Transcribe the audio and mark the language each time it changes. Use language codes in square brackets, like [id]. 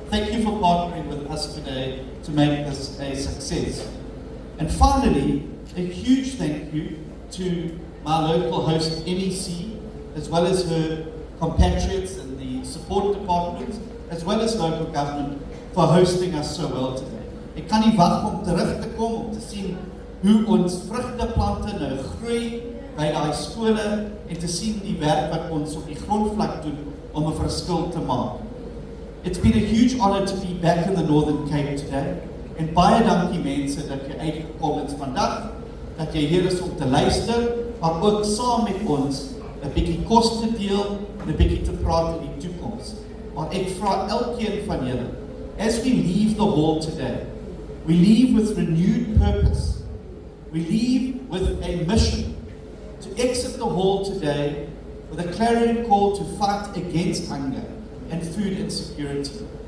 [en] Thank you for partnering with us today to make this a success. And finally, a huge thank you to my local host NEC, as well as her compatriots and the support department, as well as local government, for hosting us so well today. [af] Ek kan nie wag om terug te kom om te sien hoe ons vrugteplante nou groei by daai skole en te sien die werk wat ons op die grondvlak doen om 'n verskil te maak. [en] It's been a huge honor to be back in the Northern Cape today. [af] En baie dankie mense dat jy uitgekom het vandag, dat jy hier is om te luister, maar ook saam met ons 'n bietjie kos te deel en 'n bietjie te praat in die toekoms. Maar ek vra elkeen van julle, [en] as we leave the hall today, we leave with renewed purpose. We leave with a mission to exit the hall today with a clarion call to fight against hunger and food insecurity.